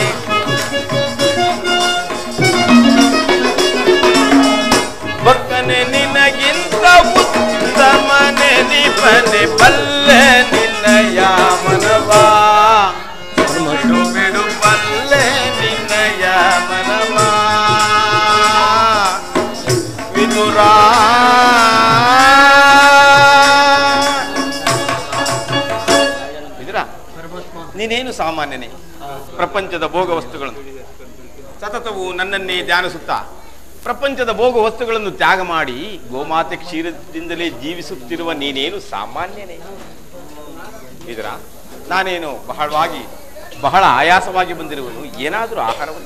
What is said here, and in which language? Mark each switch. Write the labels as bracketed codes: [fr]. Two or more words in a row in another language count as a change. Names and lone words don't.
[kn] ಭಕ್ತನೆ ನಿನಗಿಂತ ಉತ್ತಮನೆ ನಿಪನೆ ಬಲ್ಲೆ ನಿನ್ನಯ ಮನವಾ ಬಿಡು ಬಿಡು ಬಲ್ಲೆ ನಿನ್ನಯ ಮನವಾ ವಿದುರಾ ನೀನೇನು ಸಾಮಾನ್ಯನೇ ಪ್ರಪಂಚದ ಭೋಗ ವಸ್ತುಗಳನ್ನು ಸತತವು ನನ್ನನ್ನೇ ಧ್ಯಾನಿಸುತ್ತಾ ಪ್ರಪಂಚದ ಭೋಗ ವಸ್ತುಗಳನ್ನು ತ್ಯಾಗ ಮಾಡಿ ಗೋಮಾತೆ ಕ್ಷೀರದಿಂದಲೇ ಜೀವಿಸುತ್ತಿರುವ ನೀನೇನು ಸಾಮಾನ್ಯನೇ ಇದರ ನಾನೇನು ಬಹಳ ಆಯಾಸವಾಗಿ ಬಂದಿರುವನು ಏನಾದರೂ ಆಹಾರವನ್ನು